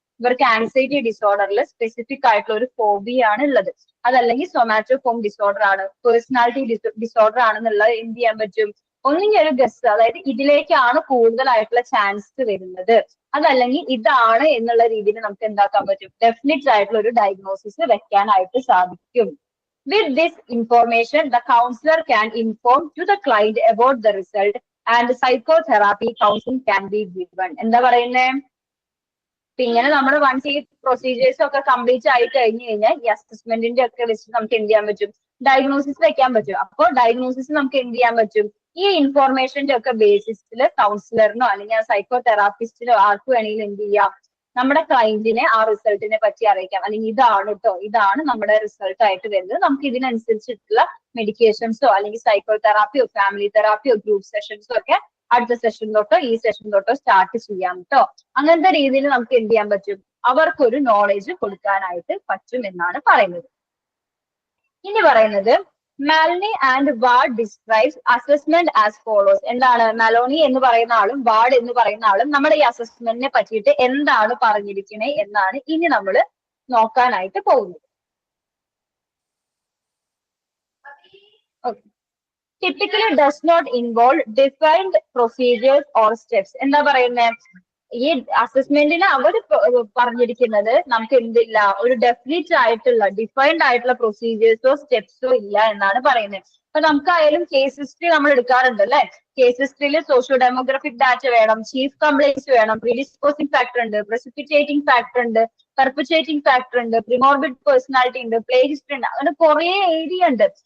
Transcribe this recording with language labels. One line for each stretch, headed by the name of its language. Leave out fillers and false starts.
Malayalam: ഇവർക്ക് anxiety ഡിസോർഡറിൽ specific ആയിട്ടുള്ള ഒരു ഫോബിയ ആണ് ഉള്ളത്, അതല്ലെങ്കിൽ സൊമാറ്റോഫോം ഡിസോർഡർ ആണ്, പേഴ്സണാലിറ്റി ഡിസോർഡർ ആണെന്നുള്ളത് എന്ത് ചെയ്യാൻ പറ്റും? ഒന്നിങ്ങനെ ഒരു ഗസ്, അതായത് ഇതിലേക്കാണ് കൂടുതലായിട്ടുള്ള ചാൻസ് വരുന്നത്, അതല്ലെങ്കിൽ ഇതാണ് എന്നുള്ള രീതിയിൽ നമുക്ക് എന്താക്കാൻ പറ്റും? ഡെഫിനിറ്റ് ആയിട്ടുള്ള ഒരു ഡയഗ്നോസിസ് വെക്കാനായിട്ട് സാധിക്കും.
English: With this information, the counselor can inform to the client about the result and psychotherapy counseling can be given.
Malayalam: എന്താ പറയുന്നേ? ഇങ്ങനെ നമ്മൾ വൺസ് ഈ പ്രൊസീജിയേഴ്സ് ഒക്കെ കംപ്ലീറ്റ് ആയി കഴിഞ്ഞു കഴിഞ്ഞാൽ ഈ അസസ്മെന്റിന്റെ ഒക്കെ വെച്ച് നമുക്ക് എന്ത് ചെയ്യാൻ പറ്റും? ഡയഗ്നോസിസ് വെക്കാൻ പറ്റും. അപ്പോൾ ഡയഗ്നോസിസ് നമുക്ക് എന്ത് ചെയ്യാൻ പറ്റും? ഈ ഇൻഫോർമേഷന്റെ ഒക്കെ ബേസിസിൽ കൗൺസിലറിനോ അല്ലെങ്കിൽ സൈക്കോ തെറാപ്പിസ്റ്റിനോ ആർക്ക് വേണമെങ്കിലും എന്ത് ചെയ്യാം? നമ്മുടെ ക്ലയന്റിനെ ആ റിസൾട്ടിനെ പറ്റി അറിയിക്കാം, അല്ലെങ്കിൽ ഇതാണ് കേട്ടോ, ഇതാണ് നമ്മുടെ റിസൾട്ട് ആയിട്ട് വരുന്നത്, നമുക്ക് ഇതിനനുസരിച്ചിട്ടുള്ള മെഡിക്കേഷൻസോ അല്ലെങ്കിൽ സൈക്കോ തെറാപ്പിയോ ഫാമിലി തെറാപ്പിയോ ഗ്രൂപ്പ് സെഷൻസോ ഒക്കെ അടുത്ത സെഷൻ തൊട്ടോ ഈ സെഷൻ തൊട്ടോ സ്റ്റാർട്ട് ചെയ്യാം കേട്ടോ. അങ്ങനത്തെ രീതിയിൽ നമുക്ക് എന്ത് ചെയ്യാൻ പറ്റും? അവർക്കൊരു നോളേജ് കൊടുക്കാനായിട്ട് പറ്റും എന്നാണ് പറയുന്നത്.
English: ഇനി പറയുന്നത് Maloney and Ward describes assessment as follows.
Malayalam: എന്താണ് മാലോണി എന്ന് പറയുന്ന ആളും വാർഡ് എന്ന് പറയുന്ന ആളും നമ്മുടെ ഈ അസസ്മെന്റിനെ പറ്റിയിട്ട് എന്താണ് പറഞ്ഞിരിക്കണേ എന്നാണ് ഇനി നമ്മൾ നോക്കാനായിട്ട് പോകുന്നത്.
English: Typically does not involve defined procedures or steps.
Malayalam: എന്താ പറയുന്നത്? ഈ അസസ്മെന്റിന് അവർ പറഞ്ഞിരിക്കുന്നത് നമുക്ക് എന്തില്ല, ഒരു ഡെഫിനിറ്റ് ആയിട്ടുള്ള ഡിഫൈൻഡ് ആയിട്ടുള്ള പ്രൊസീജിയേഴ്സോ സ്റ്റെപ്സോ ഇല്ല എന്നാണ് പറയുന്നത്. അപ്പൊ നമുക്കായാലും കേസ് ഹിസ്റ്ററി നമ്മൾ എടുക്കാറുണ്ട് അല്ലെ. കേസ് ഹിസ്റ്ററിയിൽ സോഷ്യോ ഡെമോഗ്രഫിക് ഡാറ്റ വേണം, ചീഫ് കംപ്ലൈൻസ് വേണം, പ്രീഡിസ്പോസിംഗ് ഫാക്ടർ ഉണ്ട്, പ്രസിപ്പിറ്റേറ്റിംഗ് ഫാക്ടർ ഉണ്ട്, പെർപുച്ചേറ്റിംഗ് ഫാക്ടർ ഉണ്ട്, പ്രിമോർബിഡ് പേഴ്സണാലിറ്റി ഉണ്ട്, പ്ലേ ഹിസ്റ്ററി ഉണ്ട്, അങ്ങനെ കുറെ ഏരിയ ഉണ്ട്.